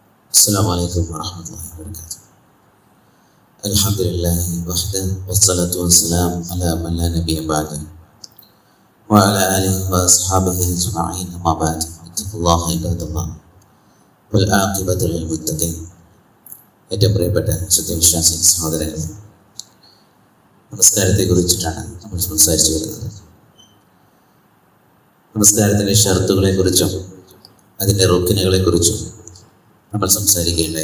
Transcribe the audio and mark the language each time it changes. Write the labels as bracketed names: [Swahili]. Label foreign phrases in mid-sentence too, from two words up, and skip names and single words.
[Arabic] السلام عليكم ورحمة الله وبركاته. الحمد لله وحده والصلاة والسلام على من لا نبي بعده وعلى آله وأصحابه أجمعين أما بعد اتقوا الله عباد الله والعاقبة للمتقين. [Malayalam] ഏറ്റവും പ്രിയപ്പെട്ട സത്യവിശ്വാസി സഹോദരങ്ങൾ, നമസ്കാരത്തെ കുറിച്ചിട്ടാണ് നമ്മൾ സംസാരിച്ചു വരുന്നത്. നമസ്കാരത്തിൻ്റെ ഷർത്തുകളെ കുറിച്ചും അതിൻ്റെ റുക്കിനുകളെ കുറിച്ചും നമ്മൾ സംസാരിക്കേണ്ടത്.